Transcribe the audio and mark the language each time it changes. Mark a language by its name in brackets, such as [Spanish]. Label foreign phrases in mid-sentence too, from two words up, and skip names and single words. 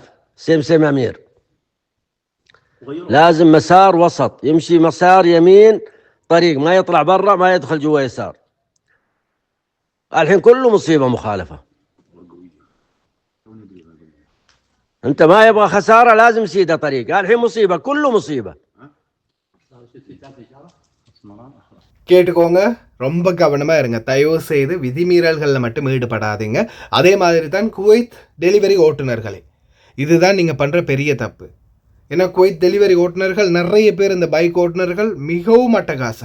[Arabic] سمسم أمير لازم مسار وسط يمشي مسار يمين طريق ما يطلع برا ما يدخل جوا يسار. الحين كله مصيبة مخالفة. انت ما يبغى خسارة لازم سيدة طريق. الحين مصيبة كله مصيبة. [Tamil] கேட்டுக்கோங்க, ரொம்ப கவனமாக இருங்க. தயவு செய்து விதிமீறல்களில் மட்டும் ஈடுபடாதீங்க. அதே மாதிரி தான் குவைத் டெலிவரி ஓட்டுநர்களே, இதுதான் நீங்கள் பண்ணுற பெரிய தப்பு. ஏன்னா குவைத் டெலிவரி ஓட்டுநர்கள் நிறைய பேர், இந்த பைக் ஓட்டுநர்கள் மிகவும் அட்டகாசம்.